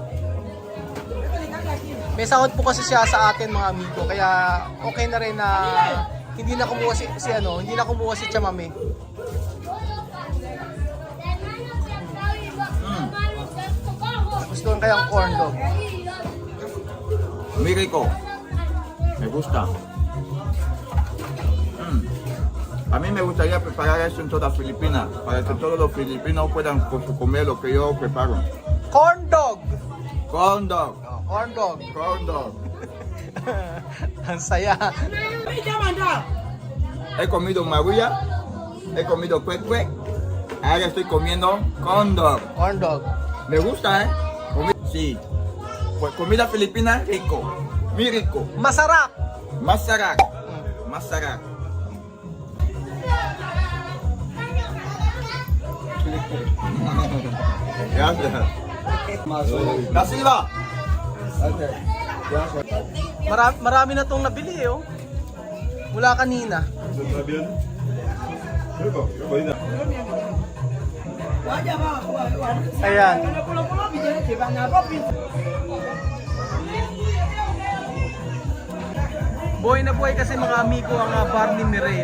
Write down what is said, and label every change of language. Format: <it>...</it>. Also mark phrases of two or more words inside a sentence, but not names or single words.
<tl>May sahod po kasi siya sa atin mga amigo. Kaya okay na rin na hindi na kumuha hindi na kumuha si Chamame. Gusto ko kayang</tl> <en>corn dog.</en> <es>Muy rico. Me gusta. A mí me gustaría preparar eso en toda Filipinas, para que todos los filipinos puedan comer lo que yo preparo.</es> <en>Corn dog! Corn dog. Oh, corn dog. Corn dog.</en> <tl>Ang saya.</tl> <es>He comido marulla, he comido cuecue, ahora estoy comiendo</es> <en>corn dog. Corn dog.</en> <es>Me gusta, ¿eh? Sí. Pues comida filipina rico, muy rico.</es> <tl>Masarap! Masarap. Masarap.</tl> <es>Gracias. La Silva.</es> <tl>Marami na tong nabili oh. Mula kanina. Ayan. Buhay na buhay kasi mga amigo ang bar ni Mireo.</tl>